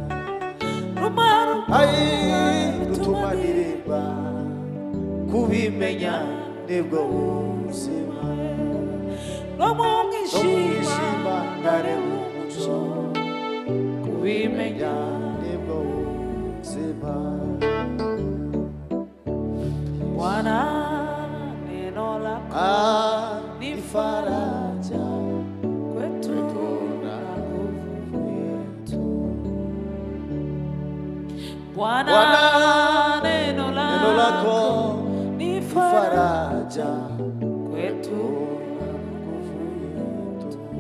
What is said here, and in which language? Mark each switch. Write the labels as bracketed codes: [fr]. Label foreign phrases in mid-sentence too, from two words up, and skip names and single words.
[rn] utuma ndirimba kubimenya nibwo buzima no mu mwijima karibu umuco kubimenya nibwo buzima [sw] Bwana neno lako ni faraja kwetu na nguvu yetu. Bwana neno lako ni faraja kwetu na nguvu yetu.